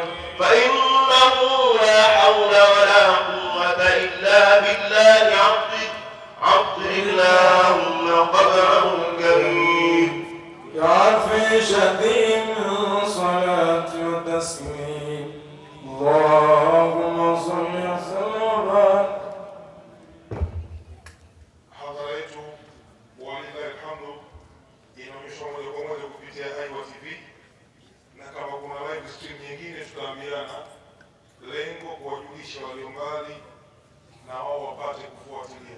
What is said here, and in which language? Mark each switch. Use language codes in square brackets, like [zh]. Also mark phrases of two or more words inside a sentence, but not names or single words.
[ar] فإنه لا حول ولا قوة إلا بالله عطر اللهم قبره الكريم يا في شديد صلاة وتسليم اللهم صل وسلم وبارك. [sw] Hadhara yetu [ar] ولله الحمد [sw] inaonyeshwa moja kwa moja kupitia Aiwa TV, na kama kuna [en] live stream [sw] nyingine tutaambiana, lengo kuwajulisha walio mbali na wao wapate kufuatilia.